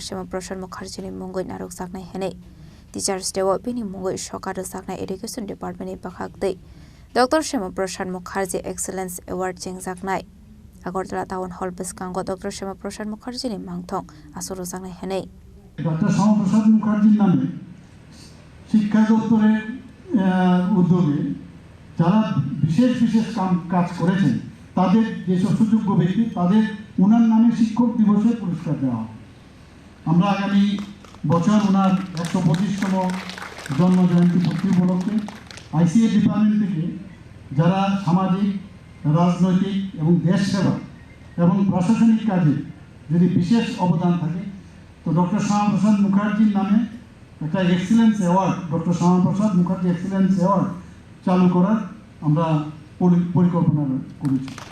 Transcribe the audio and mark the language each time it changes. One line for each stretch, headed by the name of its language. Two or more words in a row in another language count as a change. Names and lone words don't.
Kok Borok: Shyama Prashad Mukherjee ni Mungwi Narokjaknai Hene
English: Teachers Day
Kok Borok: wa bini Mungwi Shokarjaknai
English: Education Department
Kok Borok: ni bwkhakdei Dr. Shyama Prashad Mukherjee Excellence Award Chengjaknai Agortala Town Hall bwskango Dr. Shyama Prashad Mukherjee ni mangthong asurujaknai Hene
Bangla: ডক্টর শ্যামা প্রসাদ মুখার্জির নামে শিক্ষা দপ্তরের উদ্যোগে যারা বিশেষ কাজ করেছেন তাদের যেসব সুযোগ্য ব্যক্তি তাদের ওনার নামে শিক্ষক দিবসের পুরস্কার দেওয়া হবে আমরা আগামী বছর ওনার 125তম জন্ম জয়ন্তী পূর্তি উপলক্ষে আইসিএ ডিপার্টমেন্ট থেকে যারা সামাজিক রাজনৈতিক এবং দেশ সেবা এবং প্রশাসনিক কাজে যদি বিশেষ অবদান থাকে তো ডক্টর শ্যামা প্রসাদ মুখার্জির নামে একটা
English: excellence award
Bangla: ডক্টর শ্যামা প্রসাদ মুখার্জি এক্সিলেন্স অ্যাওয়ার্ড চালু করার আমরা পরিকল্পনা করেছি